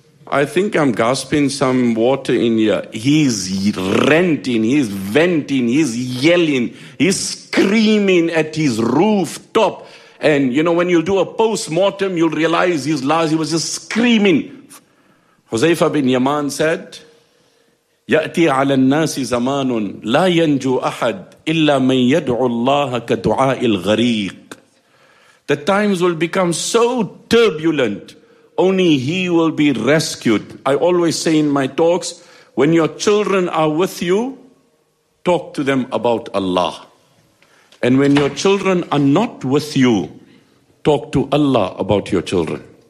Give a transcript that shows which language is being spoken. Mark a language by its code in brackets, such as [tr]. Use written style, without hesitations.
[en] I think I'm gasping some water in here. He's ranting, he's venting, he's yelling, he's screaming at his rooftop. And you know, when you do a post-mortem, you'll realize he was just screaming. [ar] Huzaifa bin Yaman said, يَأْتِي عَلَى النَّاسِ زَمَانٌ لَا يَنْجُو أَحَدْ إِلَّا مَنْ يَدْعُ اللَّهَ كَدُعَاءِ الْغَرِيقِ. [en] The times will become so turbulent. Only he will be rescued. I always say in my talks, when your children are with you, talk to them about Allah. And when your children are not with you, talk to Allah about your children.